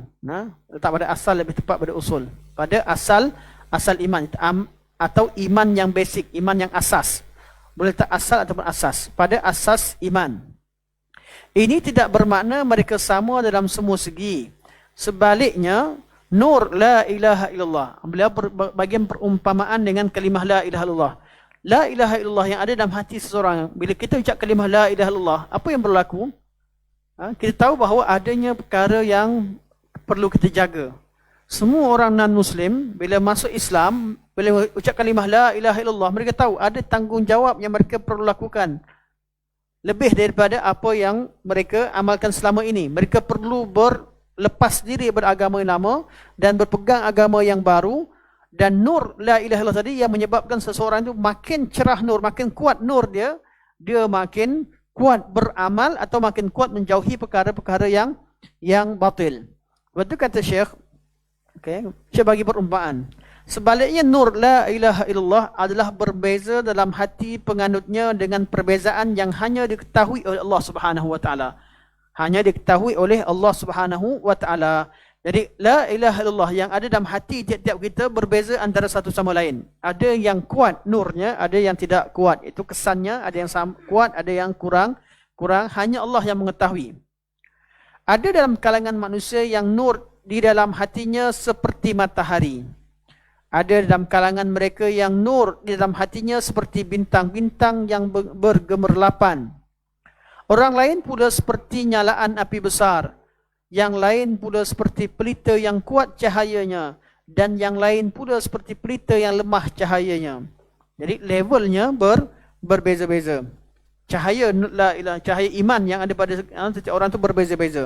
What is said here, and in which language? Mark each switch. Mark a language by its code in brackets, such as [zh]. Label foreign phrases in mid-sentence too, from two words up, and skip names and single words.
[ms] Letak pada asal lebih tepat pada usul. Pada asal iman atau iman yang basic, iman yang asas. Boleh tak asal ataupun asas. Pada asas iman. Ini tidak bermakna mereka sama dalam semua segi. [ar] Sebaliknya, نور لا إله إلا الله. [ms] Beliau bagian perumpamaan dengan kalimah [ar] لا إله إلا الله. لا إله إلا الله [ms] yang ada dalam hati seseorang. Bila kita ucap kalimah [ar] لا إله إلا الله, [ms] apa yang berlaku? Kita tahu bahawa adanya perkara yang perlu kita jaga. Semua orang non-Muslim, bila masuk Islam, bila ucap kalimah [ar] لا إله إلا الله, [ms] mereka tahu ada tanggungjawab yang mereka perlu lakukan. Lebih daripada apa yang mereka amalkan selama ini. Mereka perlu berlepas diri beragama yang lama dan berpegang agama yang baru. Dan nur [ar] لا إله إلا الله [ms] tadi yang menyebabkan seseorang itu makin cerah nur, makin kuat nur dia makin kuat beramal atau makin kuat menjauhi perkara-perkara yang batil. Waktu kata Syekh, Okay. Saya bagi perumpamaan. Sebaliknya nur [ar] لا إله إلا الله [ms] adalah berbeza dalam hati penganutnya dengan perbezaan yang hanya diketahui oleh [ar] الله سبحانه وتعالى. [ms] Hanya diketahui oleh [ar] الله سبحانه وتعالى. [ms] Jadi [ar] لا إله إلا الله [ms] yang ada dalam hati tiap-tiap kita berbeza antara satu sama lain. Ada yang kuat nurnya, ada yang tidak kuat. Itu kesannya, ada yang kuat, ada yang kurang. Hanya Allah yang mengetahui. Ada dalam kalangan manusia yang nur di dalam hatinya seperti matahari. Ada dalam kalangan mereka yang nur di dalam hatinya seperti bintang-bintang yang bergemerlapan. Orang lain pula seperti nyalaan api besar. Yang lain pula seperti pelita yang kuat cahayanya. Dan yang lain pula seperti pelita yang lemah cahayanya. Jadi levelnya berbeza-beza. Cahaya iman yang ada pada setiap orang itu berbeza-beza.